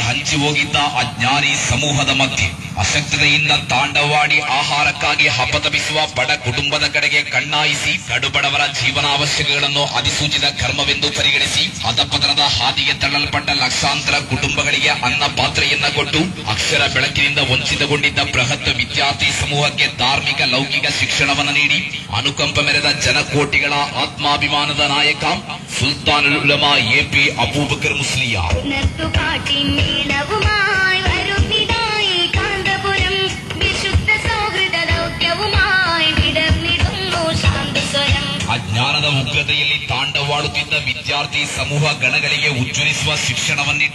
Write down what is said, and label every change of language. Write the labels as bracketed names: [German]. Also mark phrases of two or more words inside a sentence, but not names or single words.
[Kannada] ಹಂಚಿ ಹೋಗಿದ್ದ ಅಜ್ಞಾನಿ ಸಮೂಹದ ಮಧ್ಯೆ ಅಶಕ್ತತೆಯಿಂದ ತಾಂಡವಾಡಿ ಆಹಾರಕ್ಕಾಗಿ ಹಪತಪಿಸುವ ಬಡ ಕುಟುಂಬದ ಕಡೆಗೆ ಕಣ್ಣಾಯಿಸಿ ಕಡುಬಡವರ ಜೀವನಾವಶ್ಯಕಗಳನ್ನು ಅಧಿಸೂಚಿತ ಕರ್ಮವೆಂದು ಪರಿಗಣಿಸಿ ಅಧಪತನದ ಹಾದಿಗೆ ತಳ್ಳಲ್ಪಟ್ಟ ಲಕ್ಷಾಂತರ ಕುಟುಂಬಗಳಿಗೆ ಅನ್ನ ಪಾತ್ರೆಯನ್ನ ಕೊಟ್ಟು ಅಕ್ಷರ ಬೆಳಕಿನಿಂದ ವಂಚಿತಗೊಂಡಿದ್ದ ಬೃಹತ್ ವಿದ್ಯಾರ್ಥಿ ಸಮೂಹಕ್ಕೆ ಧಾರ್ಮಿಕ ಲೌಕಿಕ ಶಿಕ್ಷಣವನ್ನು ನೀಡಿ ಅನುಕಂಪ ಮೆರೆದ ಜನಕೋಟಿಗಳ ಆತ್ಮಾಭಿಮಾನದ ನಾಯಕ സുൽത്താനുൽ ഉലമ AP അബൂബക്കർ മുസ്ലിയാ. ಅಜ್ಞಾನದ ಉಗ್ರತೆಯಲ್ಲಿ ತಾಂಡವಾಡುತ್ತಿದ್ದ ವಿದ್ಯಾರ್ಥಿ ಸಮೂಹ ಗಣಗಳಿಗೆ ಉಜ್ವಲಿಸುವ ಶಿಕ್ಷಣವನ್ನಿಟ್ಟು